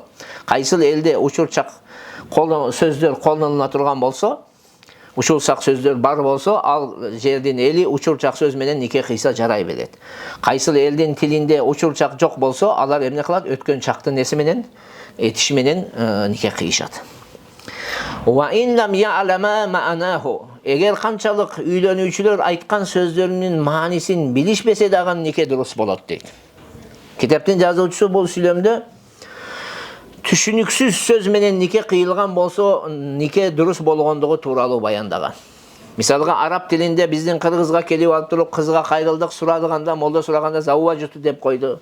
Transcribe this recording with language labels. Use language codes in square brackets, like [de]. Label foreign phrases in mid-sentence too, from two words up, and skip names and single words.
[ky] Кайсыл элде учурчак сөздөр колдонула турган болсо, учурчак сөздөр бар болсо, ал жердин эли учурчак сөз менен нике кыйса жарай берет. Кайсыл элдин тилинде учурчак жок болсо, алар эмне кылат? Өткөн чактын неси менен, этиш менен нике кыйышат. [ar] وإن لم يعلم معناه. [ky] Эгер канчалык үйлөнүүчүлөр айткан сөздөрүнүн маанисин билишпесе дагы нике дурус болот дейт. Китептин жазуучусу бул сүйлөмдө түшүнүксүз сөз менен нике кыйылган болсо, нике дурус болгондугу тууралуу баяндаган. Мисалга араб тилинде биздин кыргызга келип алып туруп, кызга кайрылдык сурадыганда, молдо сураганда завважту деп койду.